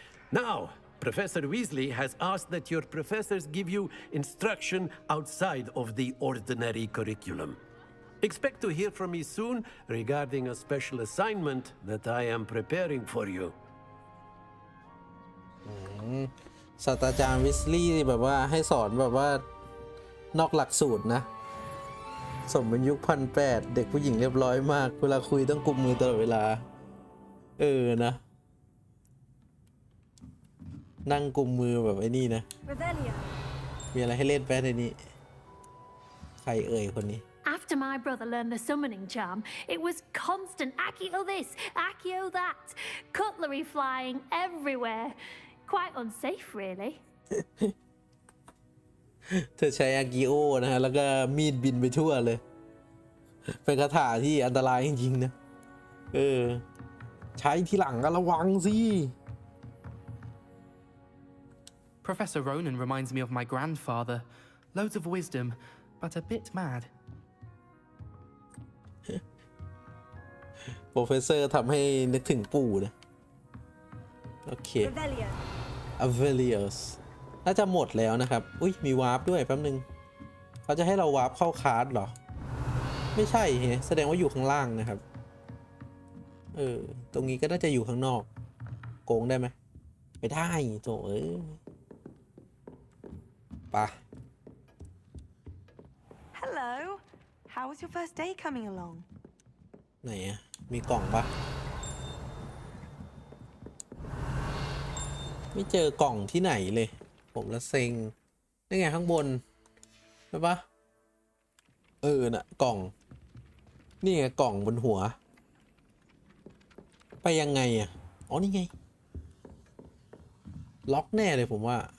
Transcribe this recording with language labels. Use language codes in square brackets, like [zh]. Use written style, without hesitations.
[en] Now, Professor Weasley has asked that your professors give you instruction outside of the ordinary curriculum. Expect to hear from me soon regarding a special assignment that I am preparing for you. [th] ศาสตราจารย์วิสลีย์แบบว่าให้สอนแบบว่านอกหลักสูตรนะสมเป็นยุค1800เด็กผู้หญิงเรียบร้อยมากเวลาคุยต้องกุมมือตลอดเวลานะนั่งกุมมือแบบไอ้นี่นะ [en] Revelio. [th] มีอะไรให้เล่นแป๊ะในนี้ใครเอ่ยคนนี้ [en] After my brother learned the summoning charm, it was constant Accio this, Accio that, cutlery flying everywhere. Quite unsafe, really. [th] เธอใช้อากิโอนะฮะแล้วก็มีดบินไปทั่วเลยเป็นคาถาที่อันตรายจริงๆนะใช้ทีหลังก็ระวังสิ [en] Professor Ronan reminds me of my grandfather. Loads of wisdom, but a bit mad. [th] โปรเฟสเซอร์ทำให้นึกถึงปู่นะโอเค [en] Revelio. [th] Avelios น่าจะหมดแล้วนะครับอุ้ยมีวาร์ปด้วยแป๊บนึงเขาจะให้เราวาร์ปเข้าคาร์ดเหรอไม่ใช่เฮ้แสดงว่าอยู่ข้างล่างนะครับตรงนี้ก็น่าจะอยู่ข้างนอกโกงได้ไหมไม่ได้โถปะ [en] Hello. How was your first day coming along? [th] ไหนอะมีกล่องปะไม่เจอกล่องที่ไหนเลยผมละเซ็งนี่ไงข้างบนใช่ปะน่ะกล่องนี่ไงกล่องบนหัวไปยังไงอะอ๋อนี่ไงล็อกแน่เลยผมว่า